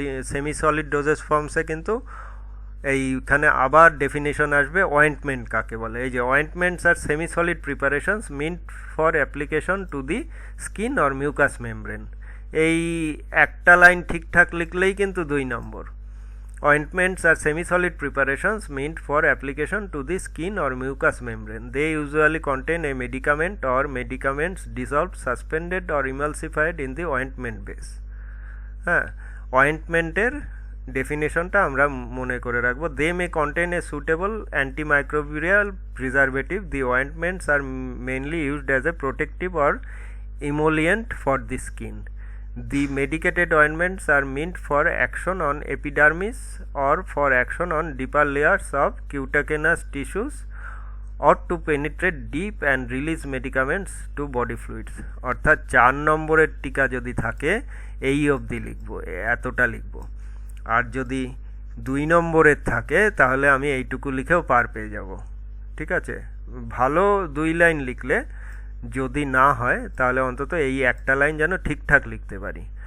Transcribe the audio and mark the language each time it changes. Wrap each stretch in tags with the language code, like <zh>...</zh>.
<bn>Semi solid doses ফর্মসে কিন্তু এইখানে আবার ডেফিনেশন আসবে অয়েন্টমেন্ট কাকে বলে। এই যে</bn> <en>Ointments আর semi solid preparations meant for application to the skin or mucous membrane.</en> <bn>এই একটা লাইন ঠিকঠাক লিখলেই কিন্তু 2 নম্বর।</bn> <en>Ointments are semi-solid preparations meant for application to the skin or mucous membrane. They usually contain a medicament or medicaments dissolved, suspended or emulsified in the ointment base.</en> <bn>হ্যাঁ, অয়েন্টমেন্টের ডেফিনেশনটা আমরা মনে করে রাখবো।</bn> <en>They may contain a suitable antimicrobial preservative. The ointments are mainly used as a protective or emollient for the skin. The medicated ointments are meant for action on epidermis or for action on deeper layers of cutaneous tissues, or to penetrate deep and release medicaments to body fluids.</en> <bn>অর্থাৎ 4 নম্বরের টিকা যদি থাকে এই অবধি লিখবো, এতটা লিখবো। আর যদি 2 নম্বরের থাকে তাহলে আমি এইটুকু লিখেও পার পেয়ে যাব। ঠিক আছে, ভালো 2 লাইন লিখলে, যদি না হয় তাহলে অন্তত এই একটা লাইন যেন ঠিকঠাক লিখতে পারি।</bn>